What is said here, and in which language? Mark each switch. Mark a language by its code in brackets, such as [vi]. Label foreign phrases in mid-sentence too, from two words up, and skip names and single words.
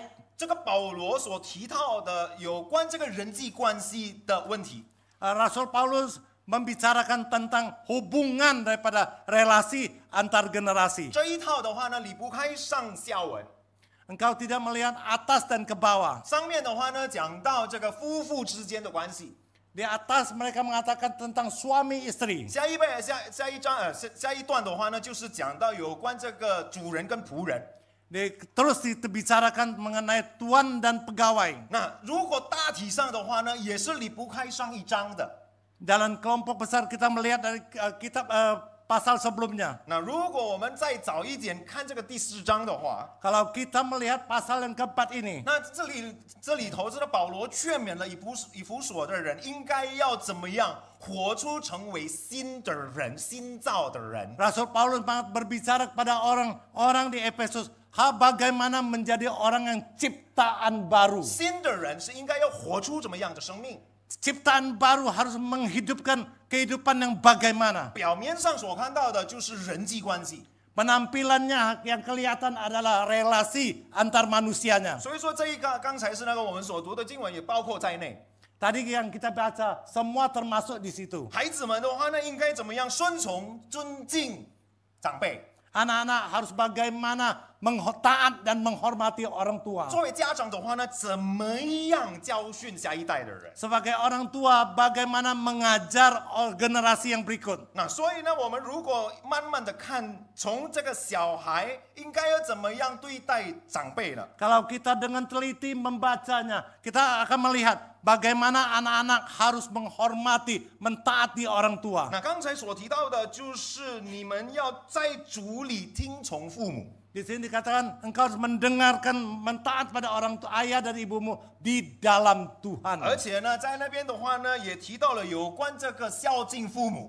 [zh] 这个保罗所提到的有关这个人际关系的问题， [id] Rasul Paulus membicarakan tentang hubungan daripada relasi antar generasi. [zh] 这一套的话呢，离不开上下文。 [id] Engkau tidak melihat atas dan ke bawah. [zh] 上面的话呢，讲到这个夫妇之间的关系。 [id] Di atas mereka mengatakan tentang suami istri. [zh] 下一段的话呢，就是讲到有关这个主人跟仆人。 [id] Terus dibicarakan mengenai tuan dan pegawai. [zh] 那如果大体上的话呢，也是离不开上一章的。 [id] Dalam kelompok besar kita melihat dari kitab pasal sebelumnya. [zh] 那如果我们再早一点看这个第4章的话， [id] Kalau kita melihat pasal yang keempat ini, [zh] 那这里头这个保罗劝勉了以弗所的人，应该要怎么样活出成为新的人、新造的人。 [id] Rasul Paulus berbicara kepada orang-orang di Efesus, bagaimana menjadi orang yang ciptaan baru. [zh] 新的人是应该要活出怎么样的生命？ [id] Ciptaan baru harus menghidupkan kehidupan yang bagaimana. [zh] 表面上所看到的就是人际关系， [id] Penampilannya yang kelihatan adalah relasi antar manusianya. [zh] 所以说这一个刚才是那个我们所读的经文也包括在内。 [id] Tadi yang kita baca, semua termasuk di situ. [zh] 孩子们的话呢，应该怎么样顺从、尊敬长辈？ [id] Anak-anak harus bagaimana taat dan menghormati orang tua. [zh] 作为家长的话呢，怎么样教训下一代的人？ [id] Sebagai orang tua, bagaimana mengajar generasi yang berikut. [zh] 那所以呢，我们如果慢慢的看，从这个小孩应该要怎么样对待长辈呢？ [id] Kalau kita dengan teliti membacanya, kita akan melihat bagaimana anak-anak harus menghormati, mentaati orang tua. [zh] 那刚才所提到的就是你们要在主里听从父母。 [id] Di sini dikatakan engkau harus mendengarkan, mentaat pada orang tua, ayah dan ibumu di dalam Tuhan. [zh] 而且呢，在那边的话呢，也提到了有关这个孝敬父母。